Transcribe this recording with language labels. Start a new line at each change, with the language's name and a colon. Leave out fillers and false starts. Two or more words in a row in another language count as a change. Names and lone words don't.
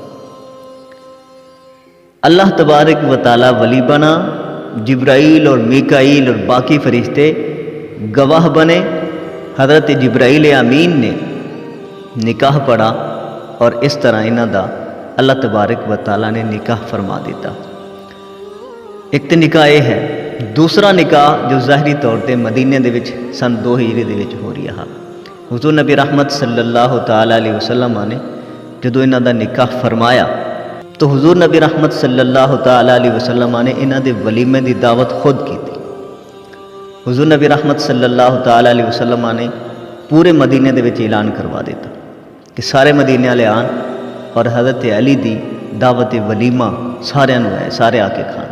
Arabic: اللہ تبارک و تعالیٰ
Urdu: ولی بنا، جبرائیل اور میکائیل اور باقی فرشتے گواہ بنے، حضرت جبرائیل امین نے نکاح پڑھا اور اس طرح
Punjabi: انہاں دا
Arabic: اللہ تبارک و تعالیٰ
Urdu: نے نکاح فرما دیتا۔
Punjabi: ایک تو نکاح یہ ہے، دوسرا نکاح جو ظاہری طور تے مدینے دے وچ سن 2 ہجری دے وچ ہو رہا ہے۔
Urdu: حضور نبی رحمت
Arabic: صلی اللہ تعالیٰ علیہ وسلم
Urdu: نے
Punjabi: جدو انہاں دا
Urdu: نکاح فرمایا تو حضور نبی رحمت
Arabic: صلی اللہ تعالیٰ علیہ وسلم
Urdu: نے
Punjabi: انہاں دے ولیمے دی دعوت
Urdu: خود کی تھی۔
Punjabi: حضور نبی رحمت
Arabic: صلی اللہ تعالیٰ علیہ وسلم
Punjabi: نے پورے مدینے دے وچ اعلان کروا دیتا کہ سارے مدینے والے آن اور حضرت علی دی دعوت ولیمہ سارے نو ہے، سارے آ کے کھان۔